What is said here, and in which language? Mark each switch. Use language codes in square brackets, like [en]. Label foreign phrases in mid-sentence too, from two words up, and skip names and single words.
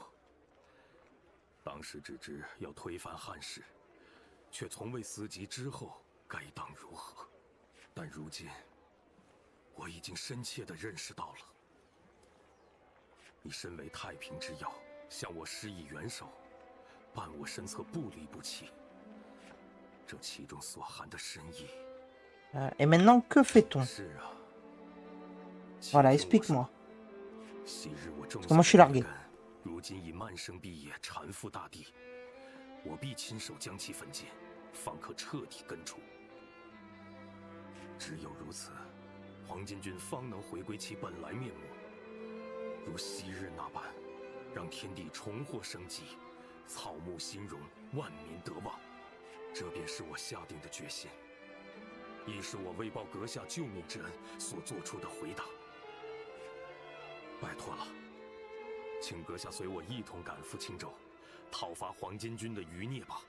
[zh] 当时只知要推翻汉室，却从未思及之后该当如何。但如今，我已经深切地认识到了，你身为太平之要，向我施以援手，伴我身侧不离不弃。这其中所含的深意。 [fr] Et maintenant, que fait-on? [zh] 是啊。 [fr] Voilà, explique-moi. [zh] 昔日我种 [fr] Comment je suis largué? [zh] 如今已漫生毕业，缠附大地。我必亲手将其焚尽，方可彻底根除。只有如此，黄巾军方能回归其本来面目，如昔日那般，让天地重获生机，草木兴荣，万民得望。这便是我下定的决心，亦是我为报阁下救命之恩所做出的回答。拜托了，请阁下随我一同赶赴青州，讨伐黄巾军的余孽吧。